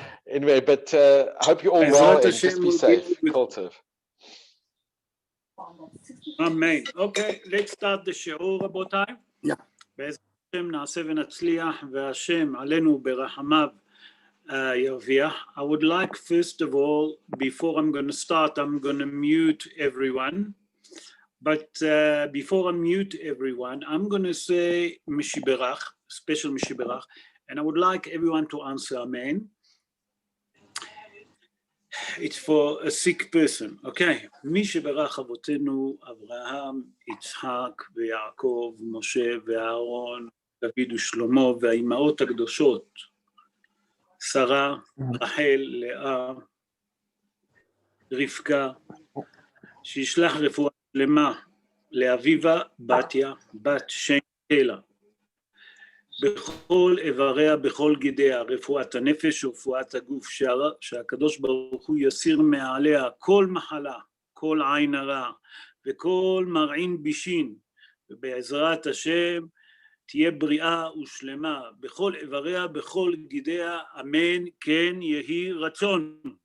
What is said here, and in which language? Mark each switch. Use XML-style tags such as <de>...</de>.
<en>Anyway, but I hope you're all well and just be safe. Kultiv. Amen. Okay, let's start the שיעור, רבותיי. Yeah.</en> <he>בעזרת השם נעשה ונצליח, והשם עלינו ברחמיו ירוויח.</he> <en>I would like, first of all, before I'm going to start, I'm going to mute everyone. But before I mute everyone, I'm going to say Mishiberach, special Mishiberach, and I would like everyone to answer Amen. It's for a sick person, okay?</en> <he>Mishiberach אבותינו, אברהם, יצחק ויעקב, משה ואהרון, דוד ושלמה, והאימהות הקדושות, שרה, רחל, לאה, רבקה, שישלח רפואה שלמה לאביבה בתיה, בת שם תלה, בכל איבריה, בכל גידיה, רפואת הנפש ורפואת הגוף, שהקדוש ברוך הוא יסיר מעליה כל מחלה, כל עין הרע וכל מרעין בישין, ובעזרת השם תהיה בריאה ושלמה בכל איבריה, בכל גידיה, אמן, כן יהי רצון.</he>